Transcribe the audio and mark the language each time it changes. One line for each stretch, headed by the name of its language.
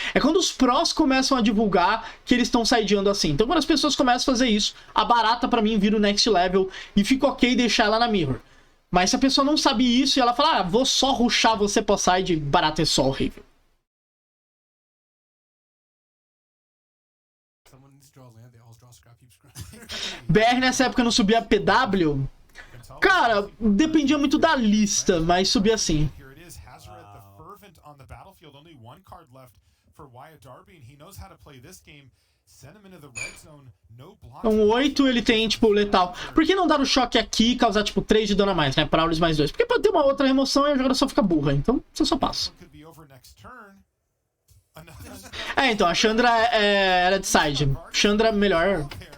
Portuguese: É quando os prós começam a divulgar que eles estão sideando assim. Então quando as pessoas começam a fazer isso, a barata pra mim vira o
English: next level
Portuguese: e fica ok deixar ela na mirror. Mas se a pessoa não sabe isso e ela fala, vou só rushar você pós-side, barata é só horrível.
English: Someone needs to draw a land, they all draw scrap heap scrap.
Portuguese: BR nessa época não subia PW? Cara, dependia muito da lista, mas subia assim.
English: Here it is, Hazoret the Fervent on the battlefield. Only one card left for Wyatt Darby, and he knows how to play this game. Send him into the red zone, no block.
Portuguese: Então 8 ele tem, tipo, letal. Por que não dar o choque aqui e causar, tipo, 3 de dano a mais, né? Prowlers mais 2? Porque pode ter uma outra remoção e a jogada só fica burra. Então, você só passa.
English: Could be over next turn.
Portuguese: Então, a Chandra era de side. Chandra melhor.